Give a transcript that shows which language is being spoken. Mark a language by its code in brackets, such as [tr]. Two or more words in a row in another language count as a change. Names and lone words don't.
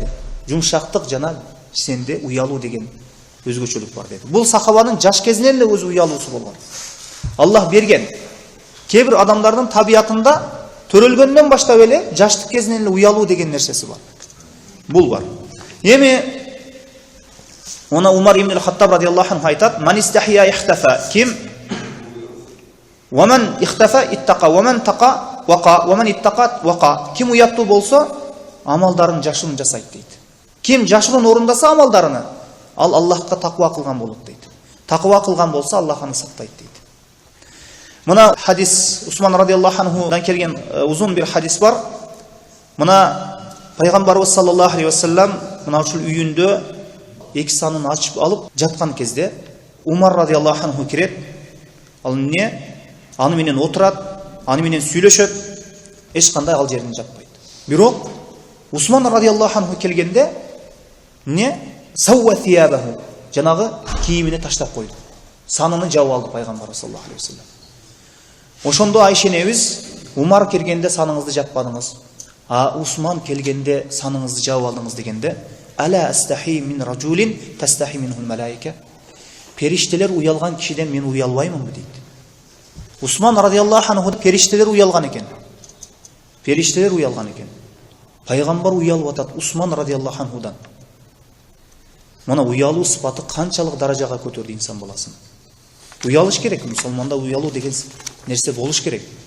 [ky] Жумшактык жана сенде уялуу деген өзгөчөлүк бар деди. Бул сахабанын жаш кезинен эле өзү уялуусу болгон. Аллах берген. Кээ бир адамдардын табиятында төрөлгөндөн баштап эле жаштык кезинен эле уялуу деген нерсеси бар. Бул бар. Эми она Умар ибн ал-Хаттаб [ar] رضي الله عنه [ky] айтат: [ar] "من استحيا اختفى". Ким "ومن اختفى اتقى، ومن تقى وقى، ومن اتقى وقى". [ky] Ким уяттуу болсо, амалдарын жашырын жасайт дейт. Ким жашырын орындаса амалдарыны, ал Аллахка таква кылган болот дейт. Таква кылган болсо Аллах аны сактайт дейт. Мына хадис Усман [ar] رضي الله عنه [ky] келген узун бир хадис бар. Мына пайгамбарыбыз [ar] صلى الله عليه وسلم [ky] мына ушул үйүндө эки санын ачып алып жаткан кезде Умар [ar] رضي الله عنه [ky] кирет. Ал эмне? Аны менен отурат, аны менен сүйлөшөт, эч кандай ал жерден жатпайт. Бирок Усман [ar] رضي الله عنه [ky] келгенде эмне? [ar] سوى ثيابه, [ky] жанагы кийимине таштап койду. Саныны жабып алды пайгамбар [ar] صلى الله عليه وسلم. [ky] Ошондо Айша энебиз: "Умар келгенде саныңызды жаппадыңыз, Усман келгенде саныңызды жабып алдыңыз" дегенде: [ar] "ألا أستحي من رجل تستحي منه الملائكة". [ky] Периштелер уялган кишиден мен уялбаймынбы дейт. Усман [ar] رضي الله عنه [ky] периштелер уялган экен. Периштелер уялган экен. Пайгамбар уялып атат Усман [ar] رضي الله عنه. [ky] Мына уялуу сыпаты канчалык даражага көтөрдү инсан баласын. Уялыш керек, мусулманда уялуу деген нерсе болуш керек.